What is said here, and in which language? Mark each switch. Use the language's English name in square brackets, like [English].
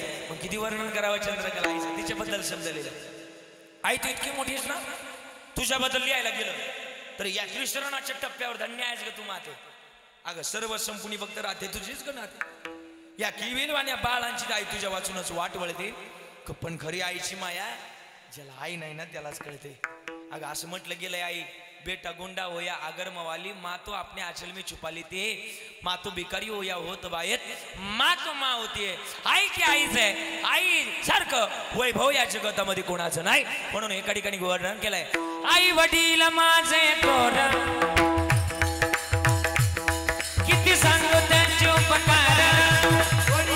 [Marathi] मग किती वर्णन करावं चंद्रकला आईचं तिच्याबद्दल समजलेलं आई तू इतकी मोठी आहेस ना तुझ्याबद्दल लिहायला गेलं तर या कृष्णाच्या टप्प्यावर धन्य आहेस ग तू माते अगं सर्व संपूर्ण भक्त राहते तुझीच ग नाते या किळविणवाण्या बाळांची आई तुझ्या वाचूनच वाट वळते पण खरी आईची माया ज्याला आई नाही ना त्यालाच कळते. अगं असं म्हटलं गेलंय [Hindi] आई बेटा गुंडा हो या अगर मवाली माँ तो अपने आंचल में छुपा लेती है, माँ तो भिकारी हो या हो तबायत, माँ तो माँ होती है. [Marathi] आई की आईच आहे. आई सारखं वैभव या जगतामध्ये कोणाचं नाही. म्हणून एका ठिकाणी वर्णन केलंय. आई वडील माझे कोण किती सांगू त्यांचे उपकार.